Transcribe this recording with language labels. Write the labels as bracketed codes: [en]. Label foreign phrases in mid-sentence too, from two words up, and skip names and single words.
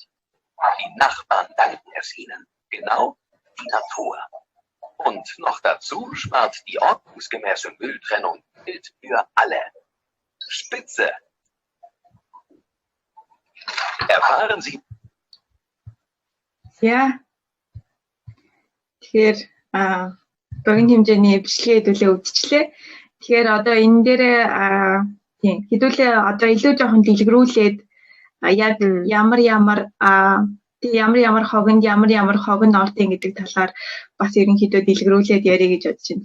[de] Die Nachbarn danken es ihnen, genau die Natur. Und noch dazu spart die ordnungsgemäße Mülltrennung Geld für alle. Spitze! Erfahren Sie. Ja. [mn] Тэгэхээр богино хэмжээний бичлэгээ хэдүүлээ үзчихлээ. Тэгэхээр одоо энэ дээрээ тийм хэдүүлээ одоо илүү жоохон дэлгэрүүлээд яг ямар хогонд ордын гэдэг талаар бас ерөнхийдөө дэлгэрүүлээд ярих гэж бодож байна.